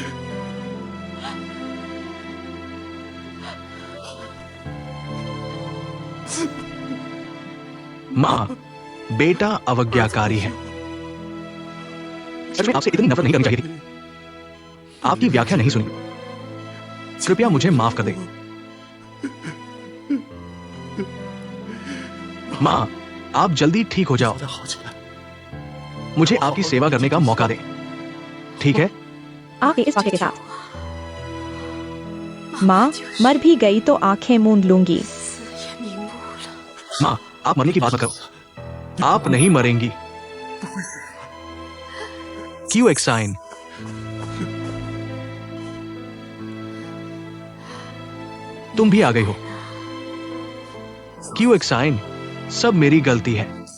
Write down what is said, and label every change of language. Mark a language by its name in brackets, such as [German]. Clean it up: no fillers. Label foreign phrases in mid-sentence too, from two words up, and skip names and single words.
[Hindi] माँ, बेटा अवज्ञाकारी है। सच में आपसे इतनी नफरत नहीं करनी चाहिए थी। आपकी व्याख्या नहीं सुनी। कृपया मुझे माफ कर दे। माँ, आप जल्दी ठीक हो जाओ। [Chinese] 再好起来。 [Hindi] मुझे आपकी सेवा करने का मौका दे, ठीक है? आपके इस वाक्य के साथ माँ मर भी गई तो आंखें मूंद लूंगी। [Chinese] 死也瞑目了。 [Hindi] माँ, आप मरने की बात मत करो। आप नहीं मरेंगी। क्यों एक साइन? तुम भी आ गई हो। क्यों एक साइन? सब मेरी गलती है।